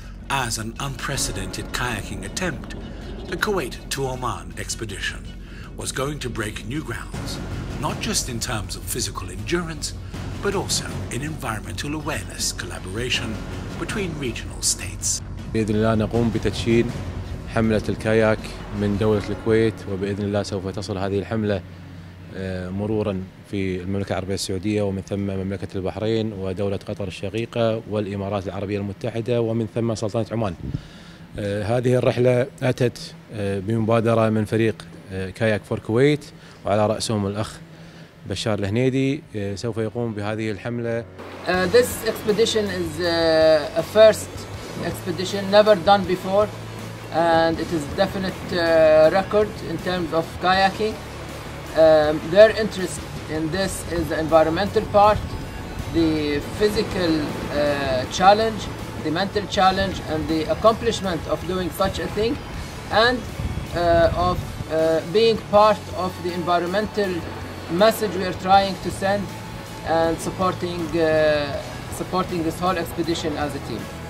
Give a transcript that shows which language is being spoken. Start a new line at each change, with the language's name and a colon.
English: As an unprecedented kayaking attempt, the Kuwait to Oman expedition was going to break new grounds, not just in terms of physical endurance, but also in environmental awareness collaboration between regional states.
Arabic: بإذن الله نقوم بتدشين حملة الكاياك من دولة الكويت، وبإذن الله سوف تصل هذه الحملة مرورا في المملكة العربية السعودية، ومن ثم مملكة البحرين ودولة قطر الشقيقة والإمارات العربية المتحدة، ومن ثم سلطنة عمان. هذه الرحلة أتت بمبادرة من فريق كاياك فور كويت، وعلى رأسهم الأخ بشار الهنيدي سوف يقوم بهذه الحملة.
English: This expedition is a first expedition, never done before. and it is a definite record in terms of kayaking. Their interest in this is the environmental part, the physical challenge, the mental challenge, and the accomplishment of doing such a thing, and of being part of the environmental message we are trying to send, and supporting this whole expedition as a team.